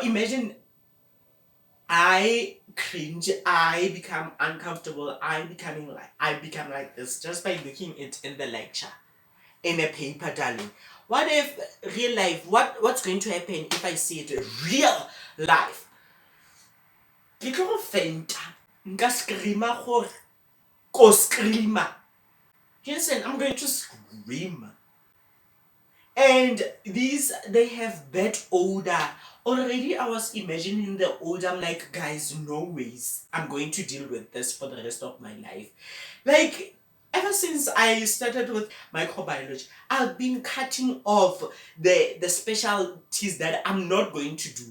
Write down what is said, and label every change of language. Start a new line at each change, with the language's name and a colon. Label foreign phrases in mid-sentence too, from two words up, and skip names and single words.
English: Imagine I cringe, I become uncomfortable, I become like this just by looking it in the lecture, in a paper, darling. What if real life? What's going to happen if I see it real life?
Northern Sotho: Ke tlo go fainta, nka screama gore ko screama.
English: Listen, I'm going to scream. And these, they have bad odor. Already I was imagining the odor. I'm like, guys, no ways I'm going to deal with this for the rest of my life. Like, ever since I started with microbiology, I've been cutting off the specialties that I'm not going to do.